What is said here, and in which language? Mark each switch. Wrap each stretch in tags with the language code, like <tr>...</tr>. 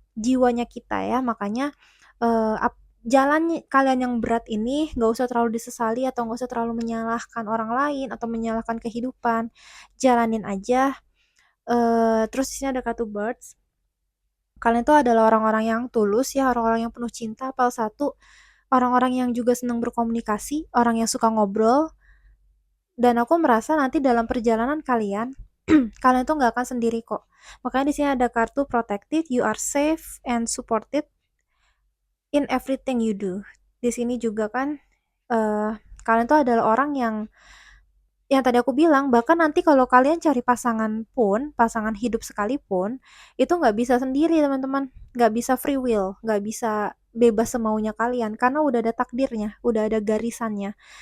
<id>Jiwanya kita ya, makanya, jalan kalian yang berat ini nggak usah terlalu disesali atau nggak usah terlalu menyalahkan orang lain atau menyalahkan kehidupan, jalanin aja, terus di sini ada kartu birds. Kalian tuh adalah orang-orang yang tulus ya, orang-orang yang penuh cinta, satu, orang-orang yang juga senang berkomunikasi, orang yang suka ngobrol, dan aku merasa nanti dalam perjalanan kalian, kalian tuh nggak akan sendiri kok. Makanya di sini ada kartu protected,</id> <en>you are safe and supported in everything you do.</en> <id>Di sini juga kan, kalian tuh adalah orang yang tadi aku bilang, bahkan nanti kalau kalian cari pasangan pun, pasangan hidup sekalipun, itu nggak bisa sendiri teman-teman, nggak bisa free will, nggak bisa bebas semaunya kalian, karena udah ada takdirnya, udah ada garisannya.</id>